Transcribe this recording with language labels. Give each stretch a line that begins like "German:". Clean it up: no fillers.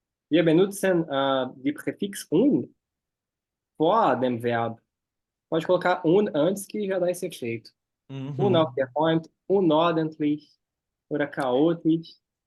German: Wir benutzen die Präfix un vor dem Verb.
Portuguese: Pode colocar un antes que já dá esse efeito. Uhum.
German: Unaufgeräumt, unordentlich oder chaotisch.